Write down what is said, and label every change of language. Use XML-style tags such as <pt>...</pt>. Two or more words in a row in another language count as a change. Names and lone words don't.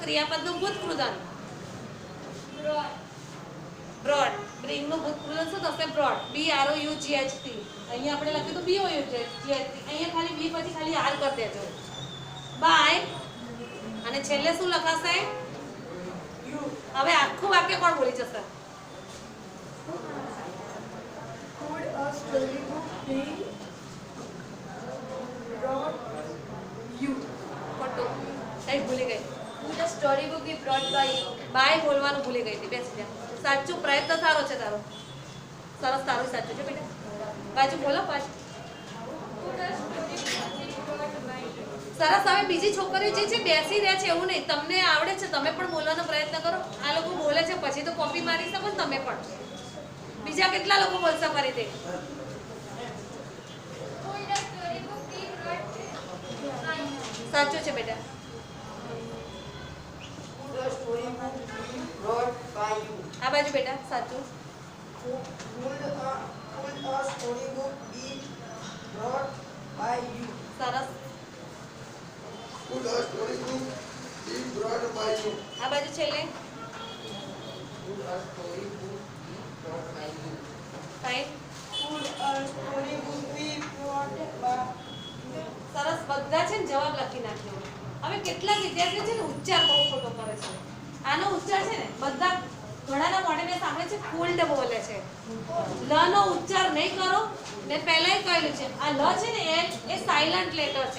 <gu>ક્રિયાપદનું ભૂતકૃદન. બ્રોડ. બ્રિંગ નું ભૂતકૃદન શું થશે? બ્રોડ. BROUGHT. અહીંયા આપણે લખ્યું તો BOUGHT. અહીંયા ખાલી બી પછી ખાલી આર કરી દેજો. બાય અને છેલ્લે શું લખાશે? હવે આખું વાક્ય કોણ બોલી જશે?</gu> <en>Could a storybook be brought you?</en> <gu>ખોટું. કઈ ભૂલી ગઈ?</gu> <en>Would a storybook be brought by you?</en> <gu>બાય બોલવાનું ભૂલી ગઈ હતી. બેસી જા. સાચું, પ્રયત્ન સારો છે તારો. સરસ, તારું સાચું છે બેટા. પાછું બોલો પાછું.</gu> <en>Would a storybook be brought by you?</en> <gu>સરસ. હવે બીજી છોકરીઓ જે છે બેસી રહે છે એવું નહીં, તમને આવડે છે, તમે પણ બોલવાનો પ્રયત્ન કરો. આ લોકો બોલે છે પછી તો કોપી મારી શકો ને તમે પણ. બીજા કેટલા લોકો બોલશે ફરીથી?</gu> <en>Would a storybook be brought by you?</en> <gu>સાચું છે બેટા.</gu> <en>Would a storybook be brought by you?</en> <gu>આ બાજુ બેટા સાચું.</gu> <en>Would a storybook be brought by you?</en> <gu>સરસ.</gu> <en>Would a storybook be brought by you?</en> <gu>આ બાજુ છેલ્લે.</gu> <en>Would a storybook be brought by you?</en> <gu>ફાઇન.</gu> <en>Could a storybook be brought by you?</en> <gu>સરસ. બધા છે ને જવાબ લખી નાખ્યો. હવે કેટલાક વિદ્યાર્થીઓ છે ને ઉચ્ચાર બહુ ખોટો કરે છે. આનો ઉચ્ચાર છે ને બધા ઘણાના મોઢે મેં સાંભળે છે ફૂલ્ડ બોલે છે. લ નો ઉચ્ચાર નહીં કરો. મેં પહેલાંય કહેલું છે આ લ છે ને એ સાયલન્ટ લેટર છે.</gu>